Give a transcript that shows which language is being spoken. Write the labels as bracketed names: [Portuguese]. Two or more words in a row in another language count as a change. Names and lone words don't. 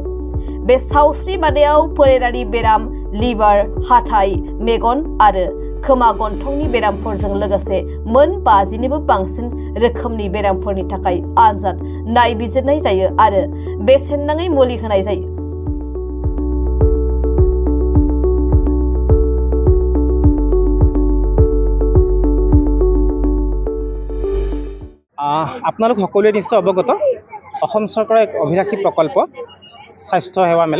[Bodo] बे सावस्रि बादायाव फोलेरारि बेराम, लिभार, हाथाइ, मेगन आरो खोमा गन्थंनि बेरामफोरजों लोगोसे मोन 50निबो बांसिन रोखोमनि बेरामफोरनि थाखाय आनजाद नायबिजिरनाय जायो आरो बेसेन नाङै मुलि होनाय जायो। [Assamese] আপোনালোক সকলোৱে নিশ্চয় অৱগত অসম চৰকাৰৰ এক অভিলাষী প্ৰকল্প স্বাস্থ্য সেৱা মেলা।